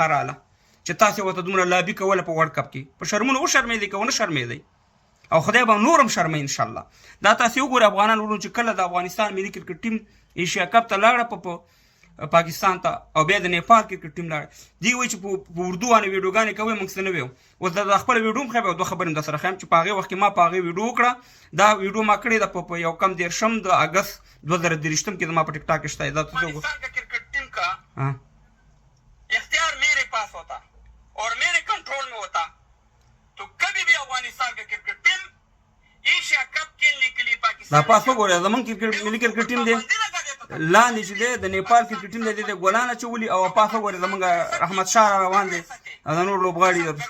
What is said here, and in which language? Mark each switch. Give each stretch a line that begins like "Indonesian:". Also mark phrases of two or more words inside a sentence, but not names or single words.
Pashto: راغله چې تاسې ورته دومره لابي کوله په ورلډ کپ کې په شرمونو وشرمېدئ که ونه شرمېدئ او خدای به نور هم شرموي انشاءالله دا تاسې وګورئ افغانان ورونو چې کله د افغانستان ملي کرکټ ټیم ایشیا کپ ته لاړه په پاکستان ته او بیا د نیپال کرکټ ټیم لاړه دوی وایي چې په اردو باندې ویډیوګانې کوئ موږ څه نه ویو اوس د خپله ویډیو هم ښیم او دوه خبرې هم درسره ښیم چې په هغې وخت کې ما په هغې ویډیو وکړه دا ویډیو ما کړې ده په یو کم 13 د اګست 2023 کې زما په ټیک ټاک کې شته دا
Urdu: پاکستان کا کرکٹ ٹیم کا اختیار میرے پاس ہوتا اور میرے کنٹرول میں ہوتا تو کبھی بھی افغانستان کا کرکٹ ٹیم ایشیا کپ کھیلنے کے لیے
Pashto: دا پاس وګورئ زموږ ملي کرکټ ټیم دی لاندې چې دی د نیپال کرکټ ټیم دی د ګلان اچولي او پاس وګورئ زموږ احمد شاه را روان دی او د نور لوبغاړي